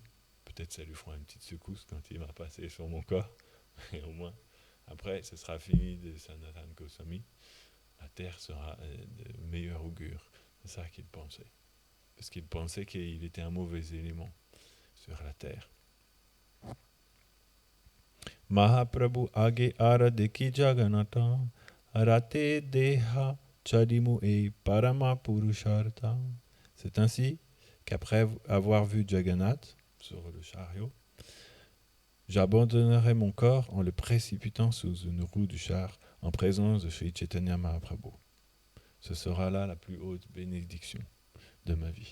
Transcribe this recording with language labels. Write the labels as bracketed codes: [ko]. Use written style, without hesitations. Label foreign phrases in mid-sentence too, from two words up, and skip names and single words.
[fr] Peut-être ça lui fera une petite secousse quand il va passer sur mon corps, et au moins, après, ce sera fini de Sanatana Goswami. La terre sera de meilleur augure. C'est ça qu'il pensait. Parce qu'il pensait qu'il était un mauvais élément sur la terre. [bn] মহাপ্রভু আগে আর দেখি জগন্নাথ আরাতে দেহ ছাড়িমু এ পরম পুরুষার্থ. [fr] C'est ainsi qu'après avoir vu Jagannath sur le chariot, j'abandonnerai mon corps en le précipitant sous une roue du char en présence de Sri Chaitanya Mahaprabhu. Ce sera là la plus haute bénédiction de ma vie.